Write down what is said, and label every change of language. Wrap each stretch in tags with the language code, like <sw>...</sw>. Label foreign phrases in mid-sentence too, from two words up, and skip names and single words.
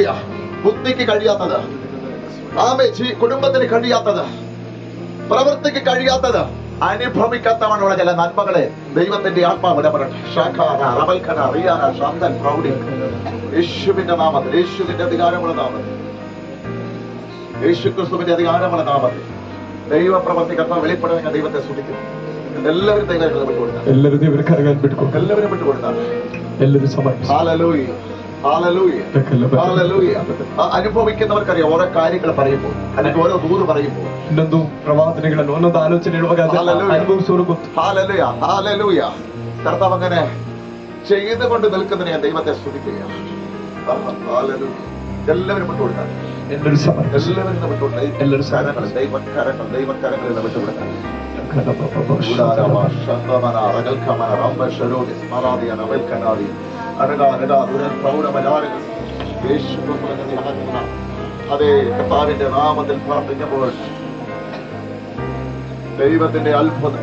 <ml>ബുദ്ധിക്ക് കഴിയാത്തത്, ആമേ കുടുംബത്തിന് കഴിയാത്തത്, പ്രവൃത്തിക്ക് കഴിയാത്തത്, അനുഭവിക്കാത്തവണ്ണുള്ള ചില നന്മകളെ ദൈവത്തിന്റെ ആത്മാവ് ഇടപെടട്ടെ. യേശുവിന്റെ നാമത്തിൽ, യേശുവിന്റെ അധികാരമുള്ള നാമത്തിൽ, യേശു ക്രിസ്തുവിന്റെ അധികാരമുള്ള നാമത്തിൽ ദൈവപ്രവൃത്തി കർത്താവ് വെളിപ്പെടുന്ന ദൈവത്തെ സ്തുതിക്കുന്നു. എല്ലാവരും ദൈവകരങ്ങളിൽ വിട്ടുകൊടുക്കാം.</ml> <kn>ಎಲ್ಲರೂ ದೇವರ ಕರಗಳನ್ನು ಬಿಟ್ಕೊಂಡು</kn> <ml>എല്ലാവരും വിട്ടുകൊടുക്കാം.</ml> <kn>ಎಲ್ಲರೂ ಸಮರ್ಪಿಸಿ</kn> <ml>ഹല്ലേലൂയ, ഹല്ലേലൂയ, ഹല്ലേലൂയ. അനുഭവിക്കുന്നവർക്കറിയാം ഓരോ കാര്യങ്ങൾ പറയുമ്പോൾ, അല്ലെങ്കിൽ ഓരോ ദൂത് പറയുമ്പോൾ,</ml> <kn>ಇನ್ನೊಂದು ಪ್ರವಾದನೆಗಳನ್ನು ಒಂದೊಂದು ಆಲೋಚನೆ ಇರುವಾಗ ಅದನ್ನ ಅನುಭವಿಸುವವರು ಗೊತ್ತು.</kn> <ml>ഹല്ലേലൂയ, ഹല്ലേലൂയ. കർത്താവ് അങ്ങനെ ചെയ്തുകൊണ്ട് നിൽക്കുന്നതിനെ ഞാൻ ദൈവത്തെ സ്തുതിക്കുകയാണ്. ഹല്ലേലൂയ. എല്ലാവരും വിട്ടുകൊടുക്കാം.</ml> <kn>ಎಲ್ಲರೂ ಸಮರ್ಪಿಸಿ</kn> <ml>എല്ലാവരും വിട്ടുകൊടുക്കാം.</ml> <kn>ಎಲ್ಲರೂ</kn> <ml>കരങ്ങൾ, ദൈവക്കരങ്ങളിൽ വിട്ടുകൊടുക്കാം. അതേ കർത്താവിന്റെ നാമത്തിൽ പ്രാർത്ഥിക്കുമ്പോൾ ദൈവത്തിന്റെ അത്ഭുതം.</ml>